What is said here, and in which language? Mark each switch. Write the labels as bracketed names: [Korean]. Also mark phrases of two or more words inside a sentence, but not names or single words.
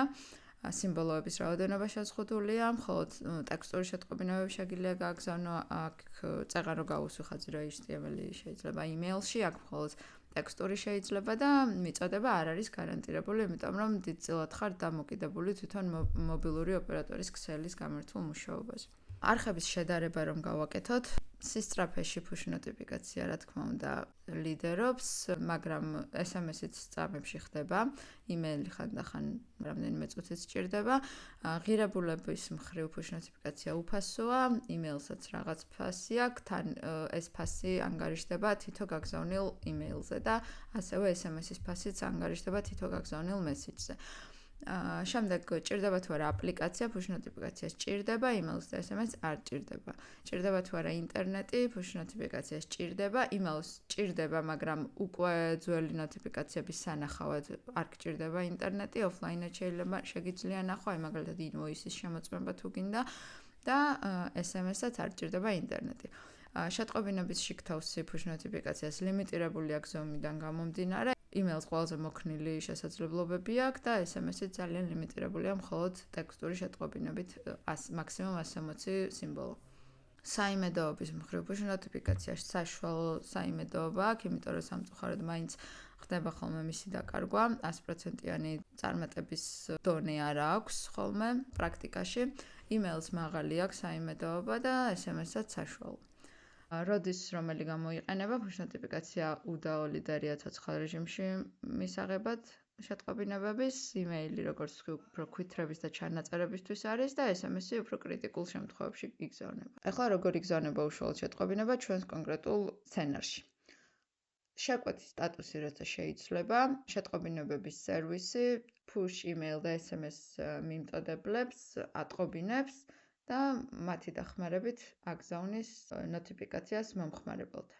[Georgian] სიმბოლოების რაოდენობა შეზღუდულია, მხოლოდ ტექსტური შეტყობინებები შეგიძლია გააგზავნო, აქ წეღან რო გაუსვიხაზი რა HTML-ი შეიძლება email-ში, აქ მხოლოდ ტექსტური შეიძლება და მიწოდება არ არის გარანტირებული, იმიტომ რომ დიდწილად ხარ დამოკიდებული თვითონ მობილური ოპერატორის ქსელის გამართულ მუშაობაზე. არხების შედარება რომ გავაკეთოთ, სისწრაფეში [English] push notification [Georgian] რა თქმა უნდა ლიდერობს, მაგრამ SMS-იც წამებში ხდება, email-ი ხანდახან რამდენიმე წუთიც სჭირდება. ღირებულების მხრივ [English] push notification [Georgian] უფასოა, email-საც რაღაც ფასი აქვს, თან ეს ფასი ანგარიშდება თითო გაგზავნილ email-ზე და ასევე SMS-ის ფასიც ანგარიშდება თითო გაგზავნილ message-ზე. შემდეგ ჭირდება თუ არა აპლიკაცია, [English] push notification [Georgian] ჭირდება, email-ს და SMS-ს არ ჭირდება. ჭირდება თუ არა ინტერნეტი, [English] push notification [Georgian] ჭირდება, email-ს ჭირდება, მაგრამ უკვე ძველი notification-ების სანახავად არ გჭირდება ინტერნეტი, offline-ად შეიძლება შეგიძლია ნახვა, მაგალითად invoice-ის შემოწმება თუ გინდა და SMS-საც არ ჭირდება ინტერნეტი. შეტყობინების შიგთავსი [English] push notification-ს [Georgian] ლიმიტირებულია გზომიდან გამომდინარე. email-ს ყველაზე მოქნილი შესაძლებლობები აქვს და SMS-იც ძალიან ლიმიტირებულია მხოლოდ ტექსტური შეტყობინებით მაქსიმუმ 160 სიმბოლო. საიმედოობის მხრივ [English] push notification-ში [Georgian] საშუალო საიმედოობა აქვს, იმიტომ რომ სამწუხაროდ მაინც ხდება ხოლმე მისი დაკარგვა, 100%-იანი წარმატების დონე არ აქვს ხოლმე პრაქტიკაში. email-ს მაღალი აქვს საიმედოობა და SMS-საც საშუალო. როდის რომელი გამოიყენება [English] push notification [Georgian] უდაო ლიდერია ცოცხალ რეჟიმში მისაღებად შეტყობინებების, email-ი როგორც უფრო ქვითრების და ჩანაწერებისთვის არის და SMS-ი უფრო კრიტიკულ შემთხვევებში იგზავნება. ახლა როგორ იგზავნება უშუალოდ შეტყობინება ჩვენს კონკრეტულ სცენარში. შეკვეთის სტატუსი როცა შეიცვლება, შეტყობინებების სერვისი [English] push email [Georgian] და SMS მიმტოდებლებს ატყობინებს და მათი დახმარებით აგზავნის notification-ს მომხმარებელთან.